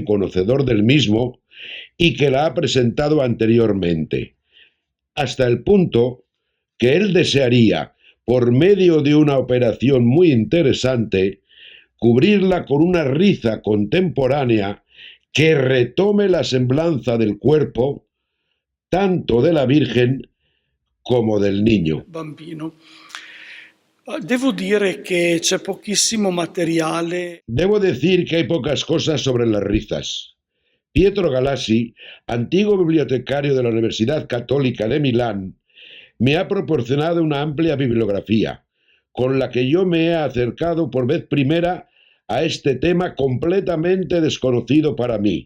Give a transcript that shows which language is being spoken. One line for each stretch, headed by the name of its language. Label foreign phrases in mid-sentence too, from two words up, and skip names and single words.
Spanish: conocedor del mismo y que la ha presentado anteriormente, hasta el punto que él desearía, por medio de una operación muy interesante, cubrirla con una riza contemporánea que retome la semblanza del cuerpo, tanto de la Virgen como del niño.
Italian: Bambino. Devo dire che c'è pochissimo materiale.
Spanish: Debo decir que hay pocas cosas sobre las rizas. Pietro Galassi, antiguo bibliotecario de la Universidad Católica de Milán, me ha proporcionado una amplia bibliografía, con la que yo me he acercado por vez primera a este tema completamente desconocido para mí.